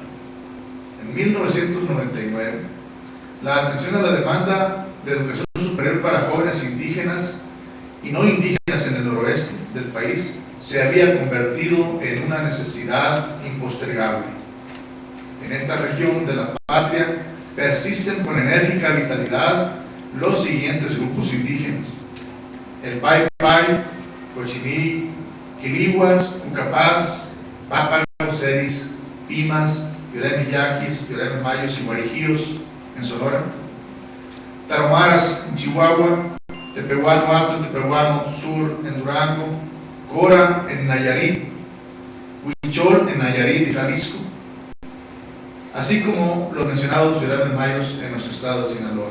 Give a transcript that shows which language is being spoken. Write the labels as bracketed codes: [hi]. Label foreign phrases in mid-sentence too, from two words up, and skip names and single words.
[es] En 1999, la atención a la demanda de educación superior para jóvenes indígenas y no indígenas en el noroeste del país se había convertido en una necesidad impostergable. En esta región de la patria persisten con enérgica vitalidad los siguientes grupos indígenas: el Pai Pai, Cochimí, Quilihuas, Cucapás, Pápagos, Seris, Pimas, Yoreme Yaquis, Yoreme Mayos y Guarijíos en Sonora, Taromaras en Chihuahua, Tepehuano Alto, Tepehuano Sur en Durango, Cora en Nayarit, Huichol en Nayarit y Jalisco, así como los mencionados Yoreme Mayos en nuestro estado de Sinaloa.